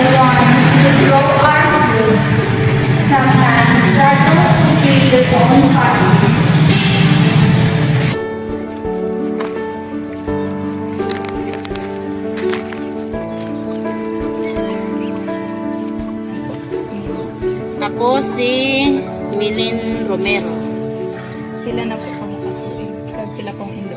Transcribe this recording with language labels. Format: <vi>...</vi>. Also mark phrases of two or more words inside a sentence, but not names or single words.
<en>ones who grow our food, sometimes struggle to feed their own families.</en> <hil>Ako si Milin Romero. Pila na po kamo katuig. Kag pila pong Indo.</hil>